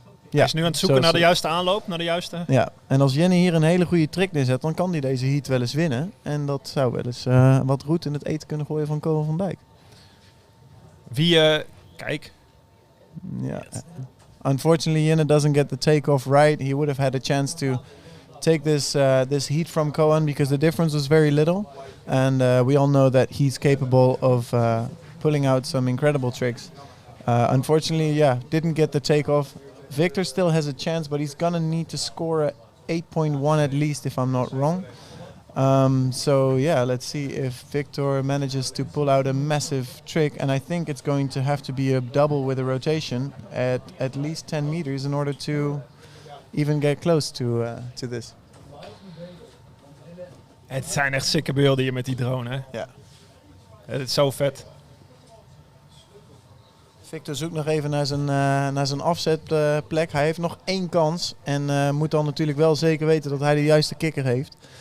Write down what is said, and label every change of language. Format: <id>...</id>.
<nl>Hij is nu aan het zoeken naar de juiste aanloop, naar de juiste... Ja, en als Jenny hier een hele goede trick neerzet, dan kan hij deze heat wel eens winnen. En dat zou wel eens wat roet in het eten kunnen gooien van Koen van Dijk. Kijk. Ja.</nl> <en>Unfortunately, Jenny doesn't get the takeoff right. He would have had a chance to take this heat from Koen because the difference was very little. And we all know that he's capable of pulling out some incredible tricks. Unfortunately, didn't get the takeoff. Victor still has a chance, but he's gonna need to score a 8.1 at least, if I'm not wrong. So yeah, let's see if Victor manages to pull out a massive trick, and I think it's going to have to be a double with a rotation at least 10 meters in order to even get close to this.</en> <nl>Het zijn echt sikke beelden hier met die drone, hè? Ja. Het is zo vet. Victor zoekt nog even naar zijn afzetplek. Hij heeft nog 1 kans en moet dan natuurlijk wel zeker weten dat hij de juiste kikker heeft.</nl>